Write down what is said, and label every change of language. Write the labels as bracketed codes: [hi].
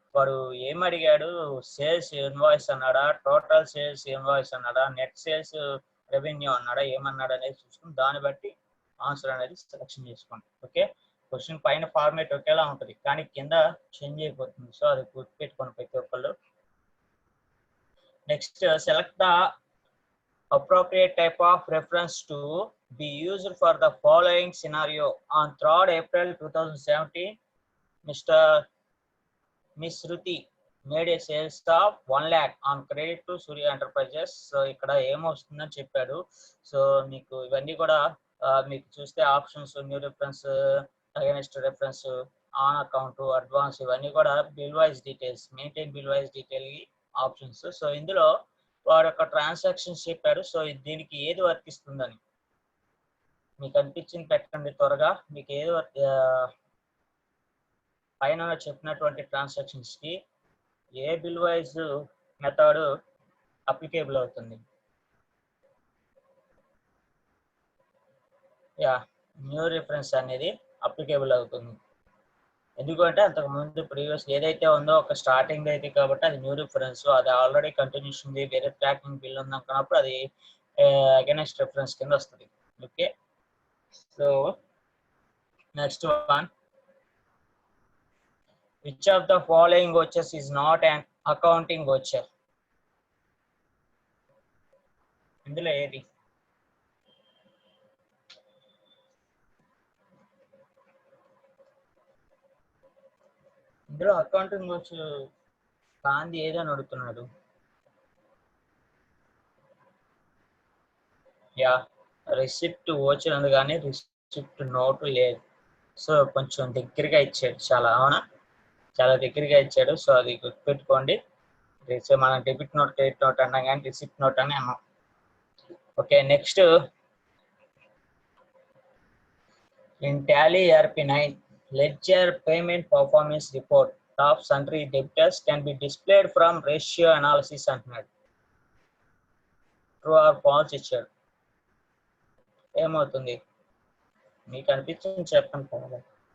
[te] వాడు ఏం అడిగాడు, సేల్స్ ఇన్వాయిస్ అన్నాడా, టోటల్ సేల్స్ ఇన్వాయిస్ అన్నాడా, నెట్ సేల్స్ రెవెన్యూ అన్నాడా, ఏమన్నాడు అనేది చూసుకుని దాన్ని బట్టి ఆన్సర్ అనేది సెలెక్షన్ చేసుకోండి. ఓకే, క్వశ్చన్ పైన ఫార్మేట్ ఒకేలా ఉంటుంది కానీ కింద చేంజ్ అయిపోతుంది. సో అది గుర్తుపెట్టుకోండి ప్రతి ఒక్కళ్ళు. [en] Next select the appropriate type of reference to be used for the following scenario. On 3rd April 2017, Miss Ruti made a sales of 1 lakh on credit to Surya Enterprises. [te] So ఇక్కడ ఏమొస్తుందని చెప్పాడు. So మీకు ఇవన్నీ కూడా మీకు చూస్తే options, new reference, against reference, on account, advance, ఇవన్నీ కూడా bill wise details, maintain bill wise detail options. So ఇందులో వాడు ఒక ట్రాన్సాక్షన్స్ చెప్పారు. సో దీనికి ఏది వర్తిస్తుందని మీకు అనిపించింది పెట్టండి త్వరగా. మీకు ఏది పైన చెప్పినటువంటి ట్రాన్సాక్షన్స్ కి ఏ బిల్ వైజ్ మెథడ్ అప్లికేబుల్ అవుతుంది? యా, న్యూ రిఫరెన్స్ అనేది అప్లికేబుల్ అవుతుంది. ఎందుకంటే అంతకు ముందు ప్రీవియస్ ఏదైతే ఉందో ఒక స్టార్టింగ్ అయితే కాబట్టి అది న్యూ రిఫరెన్స్, అది ఆల్రెడీ కంటిన్యూషన్ ఉంది, వేరే ట్రాకింగ్ బిల్ ఉంది అనుకున్నప్పుడు అది అగైనెస్ట్ రిఫరెన్స్ కింద వస్తుంది. [en] Okay, so next one, which of the following vouchers is not an accounting voucher? [te] ఇందులో ఏది? ఇందులో అకౌంటింగ్ వోచర్ కాంది ఏదని అడుగుతున్నాడు. యా, రిసిప్ట్ వోచర్ ఉంది కానీ రిసిప్ట్ నోటు లేదు. సో కొంచెం దగ్గరగా ఇచ్చాడు చాలా. అవునా, చాలా దగ్గరగా ఇచ్చాడు. సో అది గుర్తుపెట్టుకోండి. మనం డెబిట్ నోట్, క్రెడిట్ నోట్ అన్నాం కానీ రిసిప్ట్ నోట్ అని అన్నాం. [en] okay, next in Tally ERP9 ledger payment performance report of sundry debtors can be displayed from ratio analysis [te] అంటున్నాడు. ట్రూ ఆర్ ఫాల్స్ ఇచ్చాడు. ఏమవుతుంది మీకు అనిపించింది చెప్పండి పర్వాలేదు.